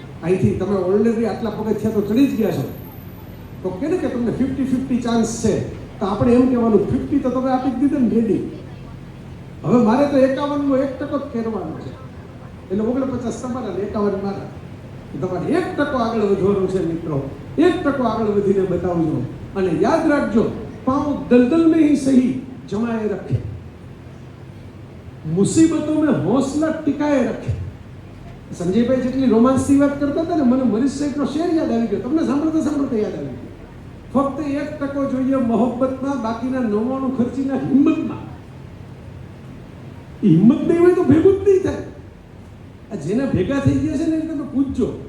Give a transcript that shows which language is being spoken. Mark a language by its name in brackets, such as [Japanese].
[Gujarati] અહીંથી તમે ઓલરેડી આટલા પગથિયા તો ચડી જ ગયા છો, તો કે ને કે તમને 50-50 ચાન્સ છે, તો આપણે એમ કહેવાનું 50 તો તમે આપી જ દીધા ને રેડી. હવે મારે તો 51 નો 1% જ ફેરવાનો છે, એટલે 49 તમારા ને 51 મારા. તમારે 1% આગળ વધવાનું છે મિત્રો, 1% આગળ વધીને બતાવજો. અને યાદ રાખજો, [Hindi] પાँव दलदल में ही सही जमाए रखे, मुसीबतों में हौसला टिकाए रखे. [Gujarati] સંજયભાઈ જેટલી રોમાન્સની વાત કરતા હતા ને, મને મરીશ સાહેબનો શેર યાદ આવી ગયો. તમને સાંભળતા યાદ આવી ગયો. ફક્ત 1% જોઈએ મોહબ્બતમાં, બાકીના 99 ખર્ચીના હિંમતમાં. હિંમત નહીં હોય તો ભેગું જ નહીં થાય. આ જેના ભેગા થઈ ગયા છે ને એ તમે પૂછજો.